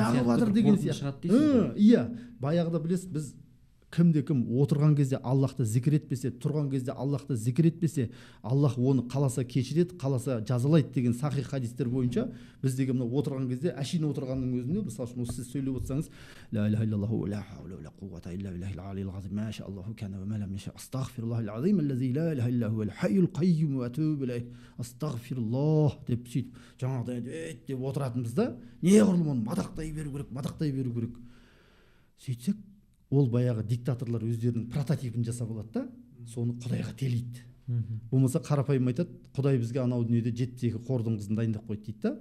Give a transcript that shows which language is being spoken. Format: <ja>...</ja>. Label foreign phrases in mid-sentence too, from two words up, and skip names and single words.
<kk>сияқты шығады. Иә, баяғыда білесіз, біз кімде-кім отырған кезде Аллахты зікір етпесе, тұрған кезде Аллахты зікір етпесе, Аллах оны қаласа кешіреді, қаласа жазалайды деген сахих хадистер бойынша біз деген мына отырған кезде, әшейін отырғанның өзінде, мысалы үшін сіз сөйлеп отырсаңыз,</kk> <ar>لا إله إلا الله لا حول ولا قوة إلا بالله العلي العظيم ما شاء الله كان وما لم يشأ أستغفر الله العظيم الذي لا إله إلا هو الحي القيوم وأتوب إليه,</ar> <kk>астағфируллах деп сөйтіп жаңағыдай деп отыратынбыз да, неғұрлым оны мадақтай беру керек. Сөйтсек ол баяғы диктаторлар өздерінің прототипін жасап алады да, соны Құдайға телейді. Болмаса қарапайым айтады, Құдай бізге анау дүниеде 72 қордың қызын дайындап қойды дейді да.</kk>